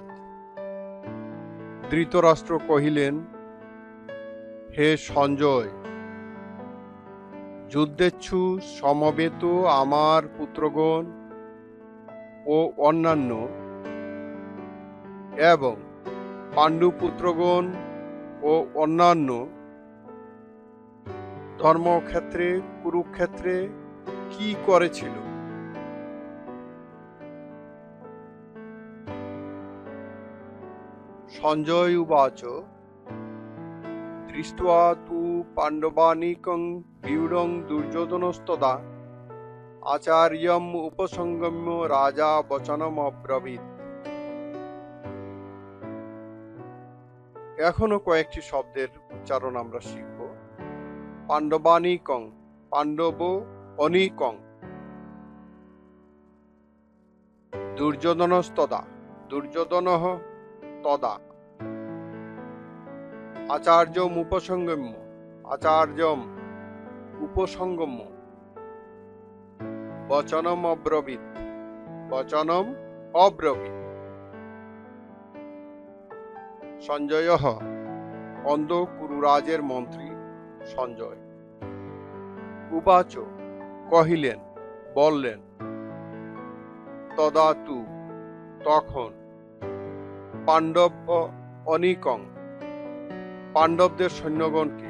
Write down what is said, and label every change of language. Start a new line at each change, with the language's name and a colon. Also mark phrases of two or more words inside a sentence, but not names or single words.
Bangla: ধৃতরাষ্ট্র কহিলেন, হে সঞ্জয়, যুদ্ধেচ্ছু সমবেত আমার পুত্রগণ ও অন্যান্য এবং পাণ্ডুপুত্রগণ ও অন্যান্য ধর্মক্ষেত্রে কুরুক্ষেত্রে কি করেছিল?
Sanskrit: সঞ্জয় উবাচ, দৃष्ट्वा तु पाण्डवानीकं व्यूढं दुर्योधनस्तदा आचार्यम् उपसंगम्य राजा वचनमब्रवीत्।
Bangla: এখনো কয়েকটি শব্দের উচ্চারণ আমরা শিখব।
Sanskrit: পাণ্ডবানীকং, পাণ্ডব অনীকং। দুর্যোধনস্তদা, দুর্যোধনঃ তদা। আচার্যম উপসংগম্য, আচার্যম উপসংগম্য। বচনম অব্রবীত, বচনম অব্রবীত।
Bangla: সঞ্জয় অন্ধ কুরুরাজের মন্ত্রী সঞ্জয়। উবাচ, কহিলেন, বললেন।
Sanskrit: তদা তু, তখন। পাণ্ডব অনীকং,
Bangla: পাণ্ডবদের সৈন্যগণকে।